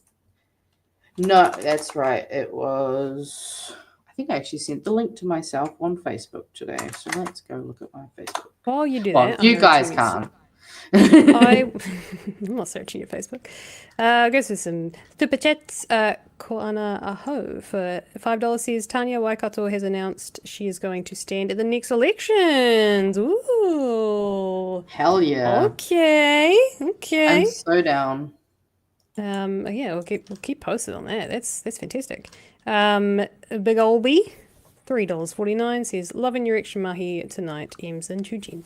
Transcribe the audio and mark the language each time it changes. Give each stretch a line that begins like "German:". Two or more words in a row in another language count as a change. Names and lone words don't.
English: No, that's right. It was. I think I actually sent the link to myself on Facebook today. So let's go look at my Facebook. While you do Well, that, you guys can't. I'm not searching your Facebook. Go through some super chats. Ko ana aho for $5 says Tanya Waikato has announced she is going to stand at the next elections. Ooh, hell yeah! Okay. I'm so down. Yeah, we'll keep posted on that. That's fantastic. Big ol' B, $3.49 says loving your extra mahi tonight, Ems and Magenta.